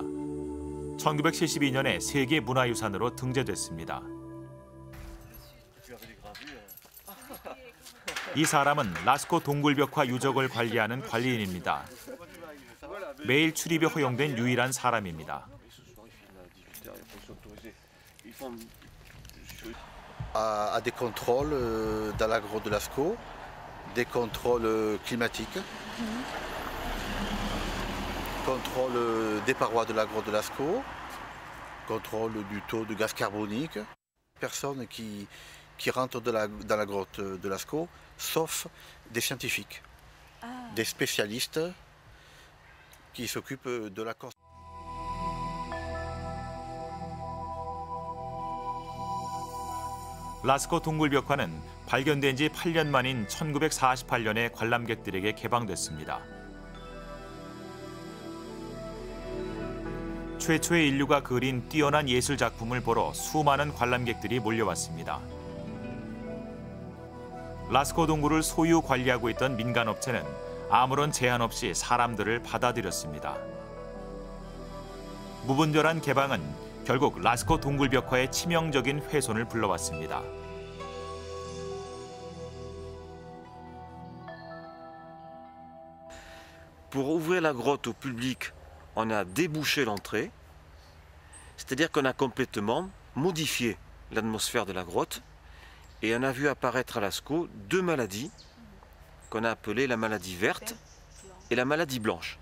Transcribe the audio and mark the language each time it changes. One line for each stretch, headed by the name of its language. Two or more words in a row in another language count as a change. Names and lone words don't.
Korean: 1972년에 세계 문화유산으로 등재됐습니다. 이 사람은 라스코 동굴 벽화 유적을 관리하는 관리인입니다. 매일 출입이 허용된 유일한 사람입니다.
French: À des contrôles dans la grotte de Lascaux, des contrôles climatiques, contrôle des parois de la grotte de Lascaux, contrôle du taux de gaz carbonique. Personne qui rentre dans la grotte de Lascaux, sauf des scientifiques, des spécialistes qui s'occupent de la construction.
Korean: 라스코 동굴 벽화는 발견된 지 8년 만인 1948년에 관람객들에게 개방됐습니다. 최초의 인류가 그린 뛰어난 예술 작품을 보러 수많은 관람객들이 몰려왔습니다. 라스코 동굴을 소유 관리하고 있던 민간업체는 아무런 제한 없이 사람들을 받아들였습니다. 무분별한 개방은 결국 라스코 동굴 벽화의 치명적인 훼손을 불러왔습니다.
French: Pour ouvrir la grotte au public, on a débouché l'entrée, c'est-à-dire qu'on a complètement modifié l'atmosphère de la grotte et on a vu apparaître à Lascaux 2 maladies qu'on a appelées la maladie verte et la maladie blanche.